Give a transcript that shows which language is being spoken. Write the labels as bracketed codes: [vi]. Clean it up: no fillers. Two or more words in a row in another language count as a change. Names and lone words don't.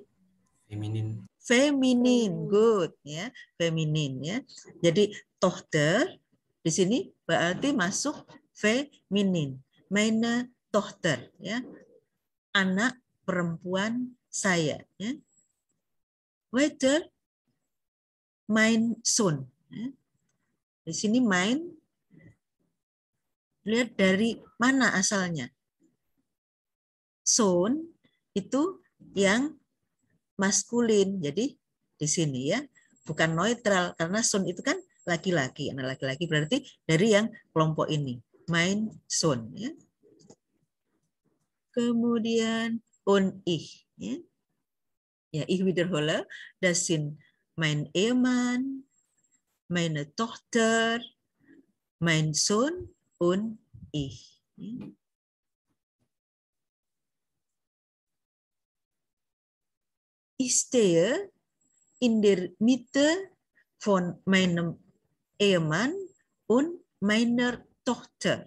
[id] Feminin. Feminin, good ya, feminin ya. Jadi Tochter di sini berarti masuk feminin. Meine Tochter ya, anak perempuan saya ya. [de] Weiter, mein Sohn. [id] Ya. Di sini mein, lihat dari mana asalnya. Sohn itu yang maskulin, jadi di sini ya, bukan neutral karena Sohn itu kan laki-laki, anak laki-laki, berarti dari yang kelompok ini, [de] mein Sohn. [id] Ya. Kemudian [de] und ich. [id] Ya. [de] Ja, ich wiederhole, das sind mein Ehemann, meine Tochter, mein Sohn und ich. Ich stehe in der Mitte von meinem Ehemann und meiner Tochter.